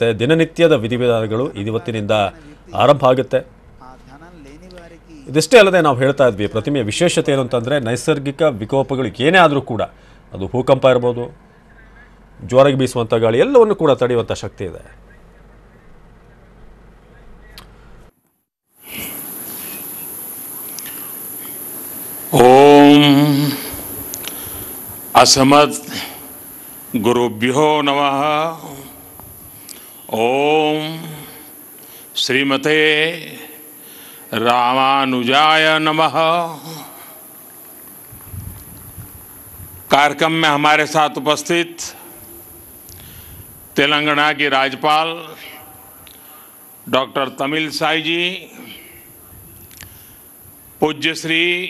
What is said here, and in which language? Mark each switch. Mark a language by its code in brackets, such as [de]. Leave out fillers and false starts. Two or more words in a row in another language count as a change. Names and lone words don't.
[kn] ದಿನನಿತ್ಯದ ವಿಧಿವಿಧಾನಗಳು ಇವತ್ತಿನಿಂದ ಆರಂಭ ಆಗುತ್ತೆ. ಇದಿಷ್ಟೇ ಅಲ್ಲದೆ ನಾವು ಹೇಳ್ತಾ ಇದ್ವಿ, ಪ್ರತಿಮೆಯ ವಿಶೇಷತೆ ಏನು ಅಂತಂದರೆ ನೈಸರ್ಗಿಕ ವಿಕೋಪಗಳು ಏನೇ ಆದರೂ ಕೂಡ, ಅದು ಭೂಕಂಪ ಇರ್ಬೋದು, ಜೋರಾಗಿ ಬೀಸುವಂಥ ಗಾಳಿ, ಎಲ್ಲವನ್ನು ಕೂಡ ತಡೆಯುವಂಥ ಶಕ್ತಿ ಇದೆ. [sa] ओम असमत गुरुभ्यो नमः। ओम श्रीमते रामानुजाय नमः। [hi] कार्यक्रम में हमारे साथ उपस्थित तेलंगाना की राज्यपाल डॉक्टर तमिलिसाई जी, पूज्य श्री